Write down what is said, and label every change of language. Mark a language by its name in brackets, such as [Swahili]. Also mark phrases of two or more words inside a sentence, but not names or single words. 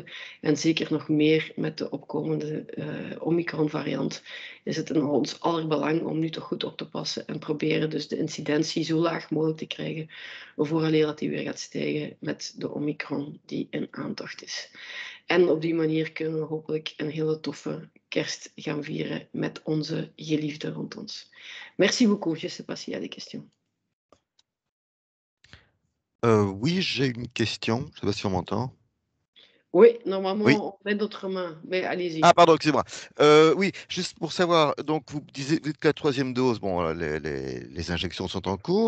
[Dutch] En zeker nog meer met de opkomende Omicron-variant is het in ons aller belang om nu toch goed op te passen en proberen dus de incidentie zo laag mogelijk te krijgen, vooraleer dat die weer gaat stijgen met de Omicron die in aantocht is. En op die manier kunnen we hopelijk een hele toffe kerst gaan vieren met onze geliefden rond ons. [French] Merci beaucoup. Je sais pas s'il y a des questions. Oui, j'ai une question. Je ne sais pas si on m'entend. Oui, normalement, Oui. on met d'autres mains, mais allez-y. Ah, pardon, excusez-moi. Oui, juste pour savoir, donc vous dites que la troisième dose, bon, les injections sont en cours.